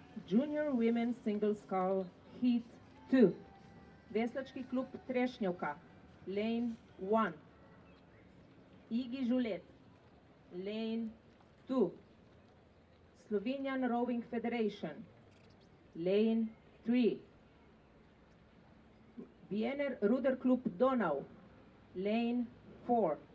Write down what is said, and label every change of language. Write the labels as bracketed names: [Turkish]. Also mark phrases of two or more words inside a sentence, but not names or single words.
[English] Junior Women's Single Scull Heat 2. Veslački klub Trešnjevka, Lane 1. Igi Žulet, Lane 2. Slovenian Rowing Federation, Lane 3. Wiener Ruder Klub Donau, Lane 4.